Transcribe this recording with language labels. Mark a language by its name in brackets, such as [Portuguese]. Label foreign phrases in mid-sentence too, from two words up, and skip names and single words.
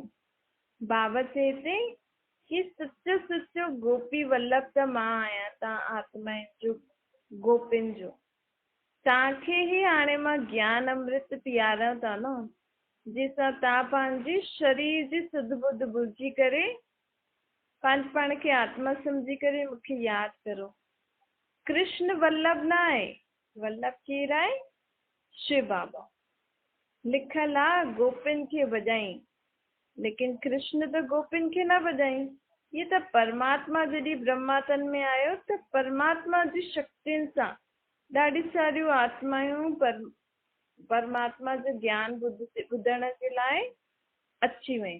[Sindhi] बाबा चए थी कि सचो सचो गोपी वल्लभ त मां आहियां, तव्हां आत्मा जो गोपिन जो। तव्हांखे ई हाणे मां ज्ञान अमृत पीआरियां था न, जंहिंसां तव्हां पंहिंजी शरीर जी सुध बुध भुलिजी करे पंहिंजे पाण खे आत्मा सम्झी करे मूंखे यादि करो। कृष्ण वल्लभ न आहे, वल्लभ केरु आहे? शिव बाबा। लिखल आहे गोपिन खे वॼाई, लेकिन कृष्ण त गोपिन खे न वॼाई। ये त परमात्मा जॾहिं ब्रह्मातन में आयो त परमात्मा जी शक्तियुनि सां ॾाढी सारियूं आत्मायूं परमात्मा जो ज्ञान ॿुधण जे लाइ अची वई।